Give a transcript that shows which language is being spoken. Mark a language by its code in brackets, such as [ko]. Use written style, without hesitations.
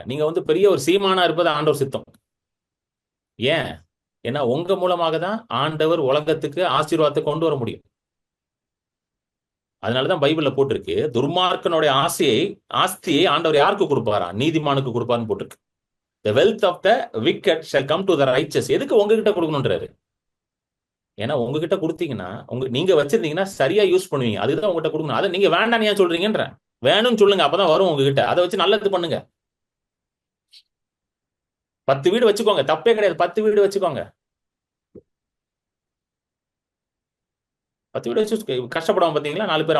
[ta] நீங்க வந்து பெரிய ஒரு சீமானா இருப்பது ஆண்டவர் சித்தம். ஏன்? ஏன்னா உங்க மூலமாக தான் ஆண்டவர் உலகத்துக்கு ஆசீர்வாதத்தை கொண்டு வர முடியும். அதனாலதான் பைபிள்ல போட்டிருக்கு, துர்மார்க்கனுடைய ஆஸ்தியை ஆண்டவர் யாருக்கு கொடுப்பாரா? நீதிமானுக்கு கொடுப்பாருன்னு போட்டிருக்கு. [en] The wealth of the wicked shall come to the righteous. [ta] எதுக்கு உங்ககிட்ட கொடுக்கணும்ன்றாரு? ஏன்னா உங்ககிட்ட கொடுத்தீங்கன்னா, நீங்க வச்சிருந்தீங்கன்னா சரியா யூஸ் பண்ணுவீங்க, அதுதான் உங்ககிட்ட கொடுக்கணும். அதை நீங்க வேண்டாம் ஏன் சொல்றீங்கன்ற? வேணும்னு சொல்லுங்க, அப்பதான் வரும் உங்ககிட்ட. அதை வச்சு நல்லது பண்ணுங்க. 10 வீடு வச்சுக்கோங்க, தப்பே கிடையாது. 10 வீடு வச்சுக்கோங்க, 10 வீடு வச்சு கஷ்டப்படுவான் பாத்தீங்களா 4 பேர்.